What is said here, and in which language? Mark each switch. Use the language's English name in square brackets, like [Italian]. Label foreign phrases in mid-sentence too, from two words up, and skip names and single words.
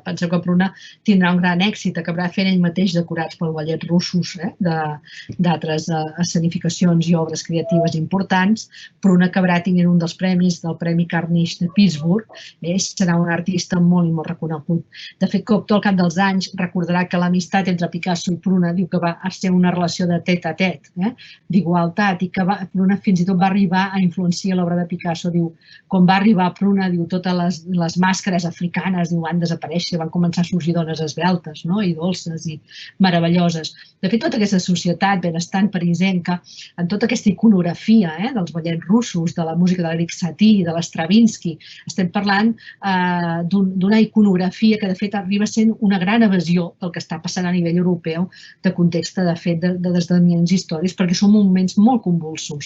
[Catalan] Penseu que Pruna tindrà un gran èxit, acabarà fent ell mateix decorats per ballets russos d'altres escenificacions i obres creatives importants. Pruna acabarà tenint un dels premis del Premi Carnegie de Pittsburgh. Serà un artista molt i molt reconegut. De fet, Cocteau al cap dels anys recordarà que l'amistat entre Picasso i Pruna diu que va ser una relació de tête-à-tête, d'igualtat, i que Pruna fins i tot va arribar a influenciar l'obra de Picasso. Diu, quan va arribar Pruna, diu, totes les màscares africanes van desaparèixer, van començar a sorgir dones esveltes i dolces i meravelloses. De fet, tota aquesta societat benestant parisenca, en tota aquesta iconografia dels ballets russos, de la música de l'Eric Satie, de l'Stravinsky, estem parlant d'una iconografia que de fet arriba sent una gran evasió del que està passant a nivell europeu, de context, de fet, d'esdeveniments històrics, perquè són moments molt convulsos.